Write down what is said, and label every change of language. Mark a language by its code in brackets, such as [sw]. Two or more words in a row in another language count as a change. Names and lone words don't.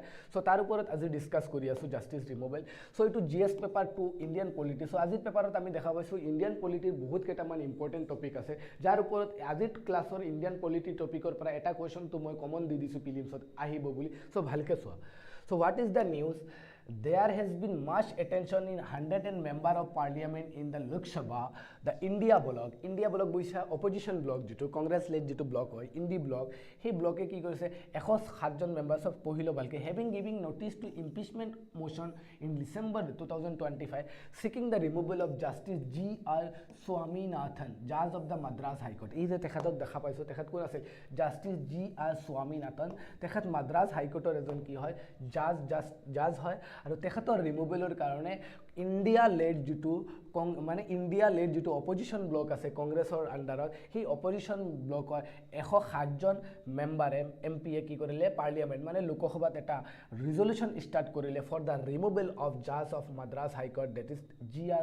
[as] চ' তাৰ ওপৰত আজি ডিছকাছ কৰি আছোঁ [en] justice removal. [as] চ' এইটো [en] GS paper 2 Indian polity. [as] চ' আজিৰ পেপাৰত আমি দেখা পাইছোঁ ইণ্ডিয়ান পলিটিৰ বহুত কেইটামান [en] important topic [as] আছে, যাৰ ওপৰত আজিৰ ক্লাছৰ ইণ্ডিয়ান পলিটি টপিকৰ পৰা এটা কুৱেশ্যনটো মই কমন দি দিছোঁ প্ৰিলিমছত আহিব বুলি। চ' ভালকৈ চোৱা। [en] So what is the news? There has been much attention in 100 member of parliament in the Lok Sabha, the India bloc বুঝা opposition bloc [as] যেটো কংগ্ৰেছ লেড যেটো ব্লক হয় ইন্ডি ব্লক, সেই ব্লকে কি কৰিছে 107জন মেম্বাৰ্ছক পঢ়িলো ভালকে। [en] giving notice to impeachment motion in December 2025 seeking the removal of Justice G.R. Swaminathan, Judge of the Madras High Court। [as] এই যে তেখেতক দেখা পাইছো, তেখেত কোন আছিল? জাষ্টিছ G.R. Swaminathan। তেখেত মাদ্ৰাজ হাইকোৰ্টৰ এজন কি হয়? জাজ হয়। আৰু তেখেতৰ ৰিমুভেলৰ কাৰণে ইণ্ডিয়া লেড যিটো অপজিশ্যন ব্লক আছে কংগ্ৰেছৰ আণ্ডাৰত, সেই অপজিশ্যন ব্লকৰ 107জন মেম্বাৰে MPয়ে কি কৰিলে পাৰ্লিয়ামেণ্ট লোকসভাত এটা [en] resolution start [as] কৰিলে [en] for the removal of judge of Madras High Court, that is G.R.